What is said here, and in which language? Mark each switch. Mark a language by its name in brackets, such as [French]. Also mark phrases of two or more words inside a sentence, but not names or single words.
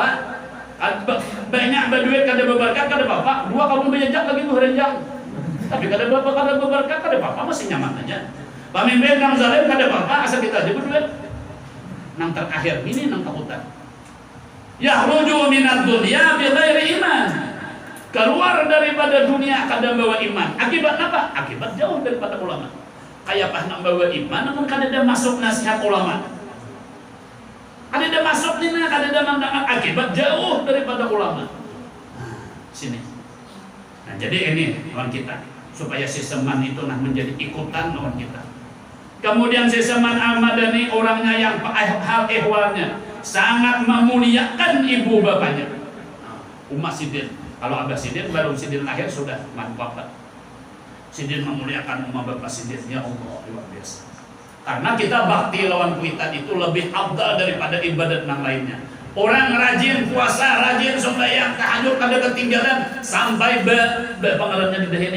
[Banjar] Banyak berduit kada berberkat kada apa-apa. 2 kamu bejak lagi tuh renjang. Tapi kada apa kada berberkat kada apa-apa masih nyaman aja. Pemimpin nang zalim kada apa-apa asal kita aja berduit. Nang terakhir ini nang takutan. [Arabic] يخرج من الدنيا بغير إيمان. [Banjar] Keluar daripada dunia kada bawa iman. Akibat apa? Akibat jauh daripada ulama. Kayak apa nak bawa iman namun kada ada masuk nasihat ulama. Ada masuk nih, ada mandangan akibat jauh daripada ulama. Nah, sini. Nah, jadi ini lawan kita supaya si Seman itu menjadi ikutan lawan kita. Kemudian si Seman Al-Madani orangnya yang hal ehwalnya sangat memuliakan ibu bapaknya. Umat Sidin, kalau Abah Sidin baru Sidin lahir sudah mantap. Sidin memuliakan umat bapak Sidin, [Arabic] يا الله [Banjar] luar biasa. Karena kita bakti lawan kuitan itu lebih afdal daripada ibadat yang lainnya. Orang rajin puasa, rajin sembahyang, tahajud kada ketinggalan sampai pengarannya di dahi ini.